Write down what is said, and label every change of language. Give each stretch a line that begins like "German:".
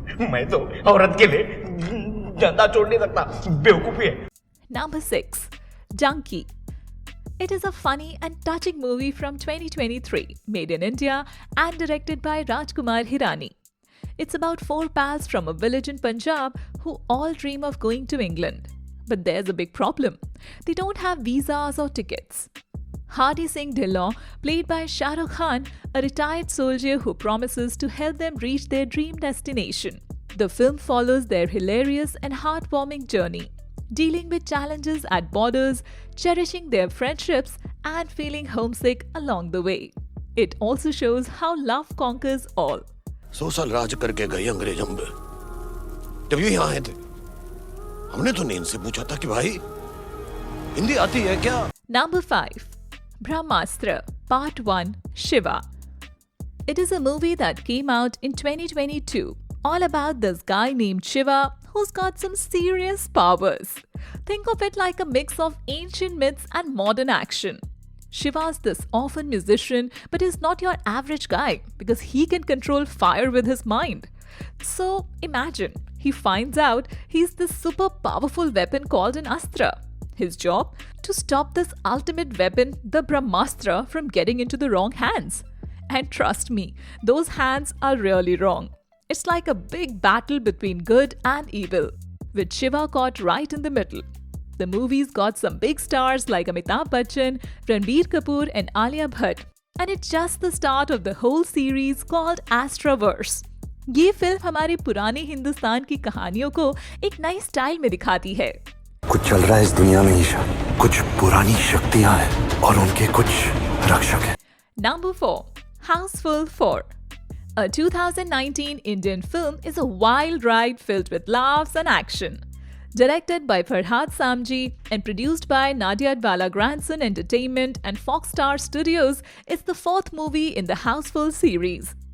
Hindi: मैं तो औरत के लिए गंदा छोड़ नहीं सकता, बेवकूफी है।
English: Number 6. Junkie. It is a funny and touching movie from 2023, made in India and directed by Rajkumar Hirani. It's about 4 pals from a village in Punjab who all dream of going to England. But there's a big problem. They don't have visas or tickets. Hardy Singh Dhillon, played by Shah Rukh Khan, a retired soldier who promises to help them reach their dream destination. The film follows their hilarious and heartwarming journey, dealing with challenges at borders, cherishing their friendships, and feeling homesick along the way. It also shows how love conquers all.
Hindi: 100 साल राज करके गए अंग्रेज हम जब ये यहाँ आए थे हमने तो नहीं इनसे पूछा था कि भाई हिंदी आती है क्या?
English: Number 5. Brahmastra Part 1 Shiva. It is a movie that came out in 2022, all about this guy named Shiva who's got some serious powers. Think of it like a mix of ancient myths and modern action. Shiva's this orphan musician, but he's not your average guy because he can control fire with his mind. So imagine, he finds out he's this super powerful weapon called an Astra. His job? To stop this ultimate weapon, the Brahmastra, from getting into the wrong hands. And trust me, those hands are really wrong. It's like a big battle between good and evil, with Shiva caught right in the middle. The movie's got some big stars like Amitabh Bachchan, Ranbir Kapoor and Alia Bhatt. And it's just the start of the whole series called Astraverse.
Hindi: ये film हमारे पुराने हिंदुस्तान की कहानियों को एक नई style में दिखाती है। कुछ चल रहा है इस दुनिया में ईशा, कुछ पुरानी शक्तियां हैं और उनके कुछ रक्षक हैं।
English: Number 4. Houseful 4. A 2019 Indian film is a wild ride filled with laughs and action. Directed by Farhad Samji and produced by Nadia Advala Grandson Entertainment and Fox Star Studios, it's the 4th movie in the Houseful series.